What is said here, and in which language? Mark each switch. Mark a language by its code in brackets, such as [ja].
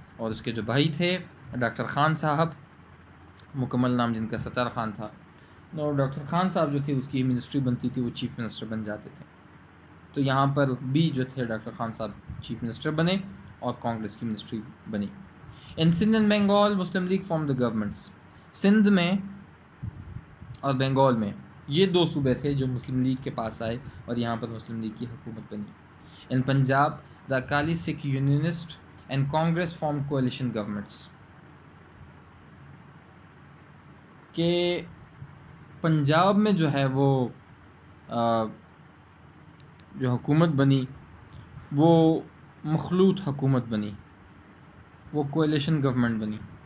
[ur] اور اس کے جو بھائی تھے ڈاکٹر خان صاحب، مکمل نام جن کا ستار خان تھا، اور ڈاکٹر خان صاحب جو تھے اس کی منسٹری بنتی تھی، وہ چیف منسٹر بن جاتے تھے. تو یہاں پر بھی جو تھے ڈاکٹر خان صاحب چیف منسٹر بنے اور کانگریس کی منسٹری بنی. [en] In Sindh and Bengal Muslim League formed the governments. [ur] Sindh میں اور بنگال میں یہ دو صوبے تھے جو مسلم لیگ کے پاس آئے اور یہاں پر مسلم لیگ کی حکومت بنی. [en] In Punjab the Akali Sikh unionist and Congress formed coalition governments. [ur] کہ پنجاب میں جو ہے وہ جو حکومت بنی وہ مخلوط حکومت بنی، وہ کولیشن گورنمنٹ بنی.